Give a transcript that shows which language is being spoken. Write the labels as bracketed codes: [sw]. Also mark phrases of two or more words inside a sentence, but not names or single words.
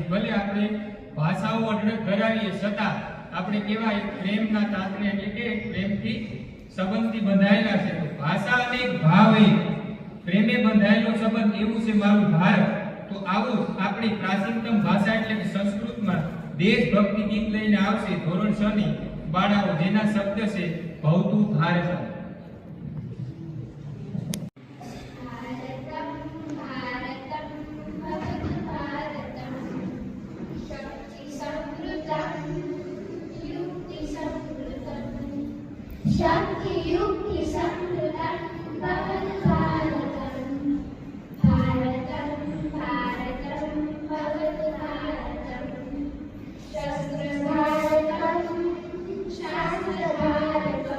[gu] ભલે આપણે ભાષાઓ અઢળક ધરાવીએ છતાં આપણે કેવા એક પ્રેમના તાતને એટલે કે પ્રેમથી સંબંધથી બંધાયેલા છે. તો ભાષા અને એક ભાવ એ પ્રેમે બંધાયેલો સંબંધ એવું છે મારું ભારત. તો આવો આપણી પ્રાચીનતમ ભાષા એટલે કે સંસ્કૃતમાં દેશભક્તિ ગીત લઈને આવશે ધોરણ 6 ની બાળાઓ, જેના શબ્દ છે ભવતું ભારતમ. [sa] शक्ति युक्ति समृद्धं भवतु भारतम् भारतं भारतं भवतु भारतम् शस्त्र भारतं शास्त्र भारतं